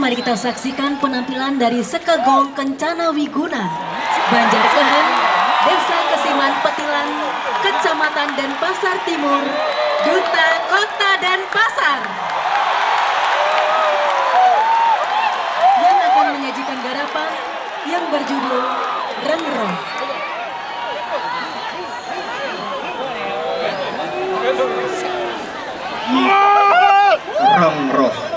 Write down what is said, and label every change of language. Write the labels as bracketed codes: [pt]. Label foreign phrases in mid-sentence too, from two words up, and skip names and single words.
[id] kita saksikan penampilan dari Sekaa Gong Kencana Wiguna, Banjar Kehen, Desa Kesiman Petilan, Kecamatan Denpasar Timur, Duta, Kota Denpasar, yang akan menyajikan garapan yang berjudul Reng-Roh. Reng-Roh.